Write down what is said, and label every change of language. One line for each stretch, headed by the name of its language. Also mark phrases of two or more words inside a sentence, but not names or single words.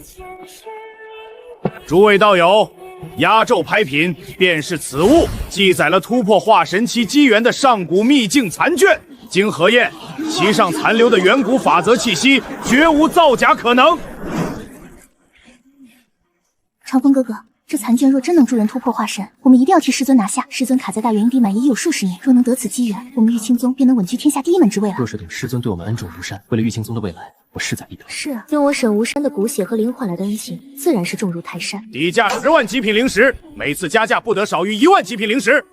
Chinese: 諸位道友，壓軸拍品便是此物，記載了突破化神期機緣的上古秘境殘卷。經核驗，其上殘留的遠古法則氣息，絕無造假可能。長風哥哥， 這殘卷若真能助人突破化神，我们一定要替师尊拿下。师尊卡在大元婴地满已有数十年，若能得此机缘，我们玉清宗便能稳居天下第一门之位了。若是等师尊对我们恩重如山，为了玉清宗的未来，我势在必得。是啊，用我沈无山的骨血和灵换来的恩情，自然是重如泰山。底价10万极品灵石，每次加价不得少于1万极品灵石。